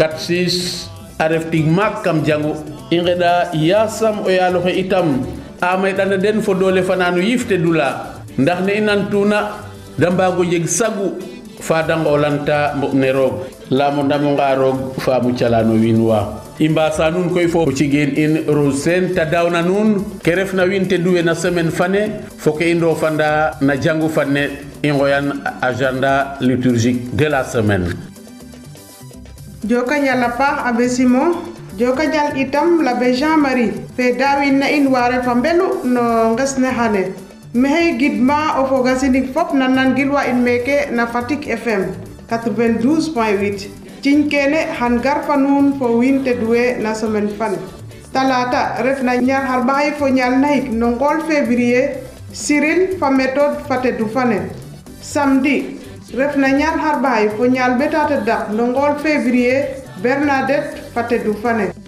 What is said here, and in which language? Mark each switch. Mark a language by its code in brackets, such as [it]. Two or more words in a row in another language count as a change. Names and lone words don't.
[srr] 4-6 a ref tig maak kam jangu i ngeɗa yasam o yaaloxe itam a meɗana den fo doole fanano yifte dula ndax ne i nantuna da mbaago jeg sagu fa da ngoolanta mboɓ ne roog lamo ndamo nga roog fa mu calano wiin wa i mbasa nuun koy fo o cigeen in Rose Sene ta dawna nuun ke refna wiin te duwe na semaine fane fo ke i ndofanda na jangu fane i ngoyan [fr] agenda liturgique de la semaine. [srr] Joka njal a paax Abbé Simon joka njal itam l'Abbé Jean-Marie fe daawin na in waare fa mbelu no nges ne xane maxey gidma o fog a Sinig fop na nangilwa in meke na Fatick FM 92.8 ciñ kene xan gar fa nuun fo wiin te duwe na semaine fane talata ref na ñaar xarɓaxay fo ñaal nahik no ngool février Cyril fa méthode fa tedu fane samedi ref na ñaar xarɓaxay fo ñaal ɓetate dak no ngool février Bernadette fa tedu fane